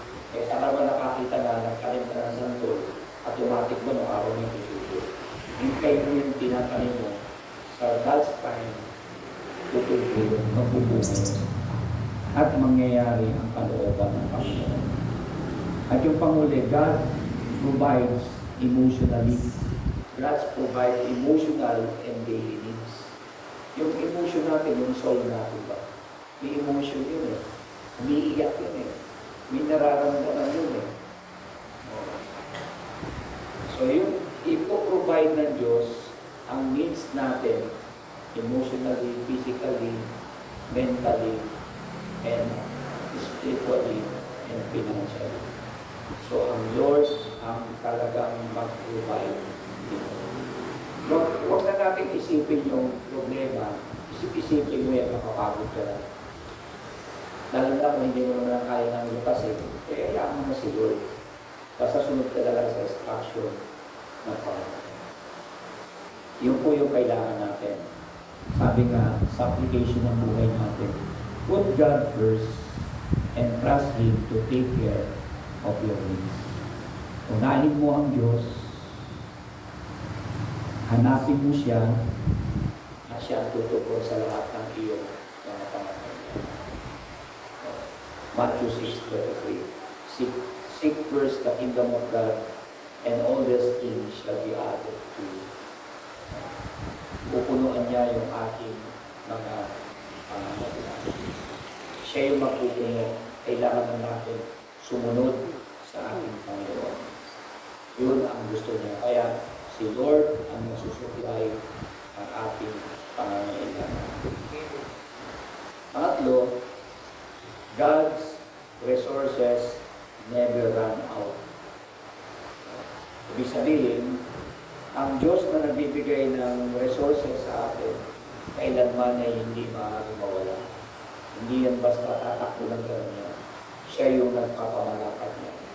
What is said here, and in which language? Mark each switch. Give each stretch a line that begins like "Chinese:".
Filipino: Kaya sa araw nakakita na nagkalim ka ng santol, automatic mo nung araw yung tutulog. Yung kayo yung tinatanim mo sa God's time, tutulog, magpupunod. At mangyayari ang kalooban ng Panginoon. At yung panguli,
English: God provides emotionally. God provides emotional and daily needs.
Filipino: Yung emotion natin, yung soul natin ba? May emotion yun eh. Umiiyak yun eh. May nararamdaman yun eh. So yung ipo-provide ng Diyos ang needs natin
English: emotionally, physically, mentally, and spiritually and financially.
Filipino: So, ang Lord ang talagang mag-provide dito. natin isipin yung problema, isipin mo yan, makapagod ka lang. Lalo na kung hindi mo naman kaya ng lupasin, eh, hayaan mo na si Lord. Basta sunod ka lang sa instruction ng Panginoon. Yun po yung kailangan natin. Sabi nga, sa application ng buhay natin,
English: put God first and trust Him to take care of your needs.
Filipino: Unahin mo ang Diyos, hanapin mo siya, at siya ang tutugon sa lahat ng iyong mga pangangailangan.
English: Matthew 6:33. Seek first the kingdom of God, and all these things shall be added to you.
Filipino: Pupunuan niya yung aking mga pangangailangan. Siya yung magpupuno. Kailangan na natin sumunod sa ating Panginoon. Yun ang gusto niya. Kaya si Lord ang nagsusupply ang ating pangangailangan.
English: Pangatlo, God's resources never run out.
Filipino: Ibig sabihin, ang Diyos na nagbibigay ng resources sa atin, kailanman ay hindi maaaring mawala. Hindi yan basta tatakbo lang niya. Siya yung nagpapamalakad niya.